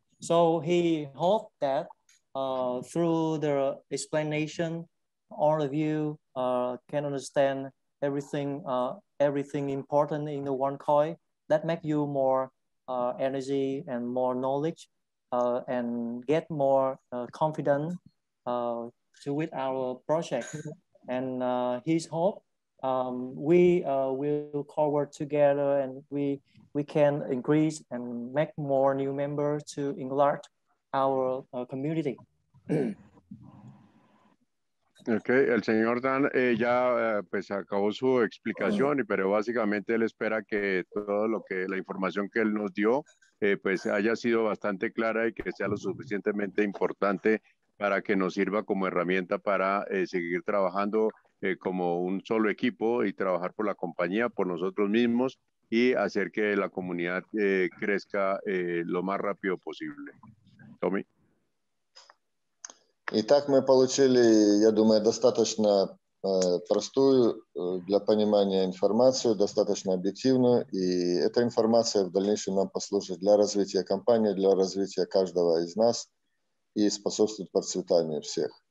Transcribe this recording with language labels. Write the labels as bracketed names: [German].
[English] So he hoped that through the explanation, all of you can understand everything important in the OneCoin that make you more energy and more knowledge and get more confident with our project. And his hope we will cowork together and we can increase and make more new members to enlarge our community. [Spanish] Ok, el señor Dan ya pues acabó su explicación, pero básicamente él espera que todo lo que la información que él nos dio pues haya sido bastante clara y que sea lo suficientemente importante para que nos sirva como herramienta para seguir trabajando como un solo equipo y trabajar por la compañía, por nosotros mismos y hacer que la comunidad crezca lo más rápido posible. Tommy. [Russian] Итак, мы получили, я думаю, достаточно простую для понимания информацию, достаточно объективную, и эта информация в дальнейшем нам послужит для развития компании, для развития каждого из нас и способствует процветанию всех.